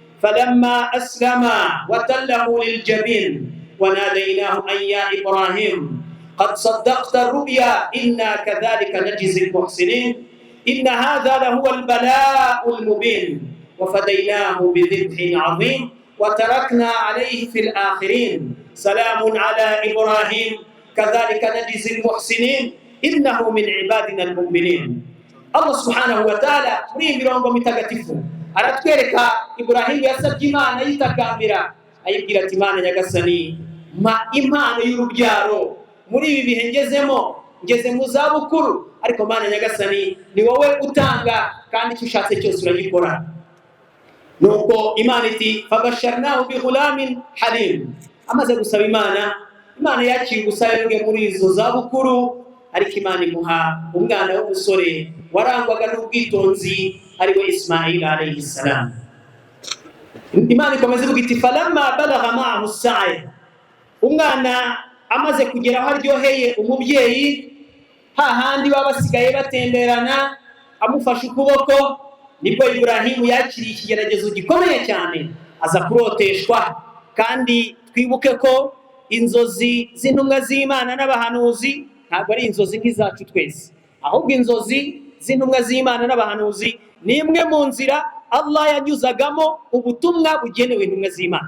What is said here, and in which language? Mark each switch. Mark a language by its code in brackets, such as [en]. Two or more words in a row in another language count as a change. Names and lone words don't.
[ar] فلما أسلم وتله للجبين وناديناه أن يا إبراهيم قد صدقت الرؤيا إنا كذلك نجزي المحسنين إن هذا لهو البلاء المبين وفديناه بذبح عظيم وتركنا عليه في الآخرين سلام على إبراهيم كذلك نجزي المحسنين إنه من عبادنا المؤمنين. الله سبحانه وتعالى [rw] muri mirongo mitagatifu aratwereka Ibrahim yasabye Imana yitakambira ayibwira ati Imana nyagasani mpa impano y'urubyaro muri ibi bihe ngeze mu zabukuru, ariko Imana nyagasani ni wowe utanga kandi icyo ushatse cyose uragikora. Nuko Imana iti [ar] فبشرناه بغلام حليم, [rw] amaze gusaba Imana yakira ubusabe bwe muri izo zabukuru, ariko Imana imuha umwana w'umusore warangwaga n'ubwitonzi ariwe Ismail [ar] عليه السلام. [rw] Imana ikomeza ivuga iti [ar] فلما بلغ معه السعي, [rw] umwana amaze kugera aho aryoheye umubyeyi, hahandi baba basigaye batemberana amufashe ukuboko, nibwo Ibrahimu yakiriye ikigeragezo gikomeye cyane, aza kuroteshwa. Kandi twibuke ko inzozi z'intumwa z'Imana n'abahanuzi ntabwo ari inzozi nk'izacu twese, ahubwo inzozi z'intumwa z'Imana n'abahanuzi ni imwe mu nzira Allah yanyuzagamo ubutumwa bugenewe intumwa z'Imana.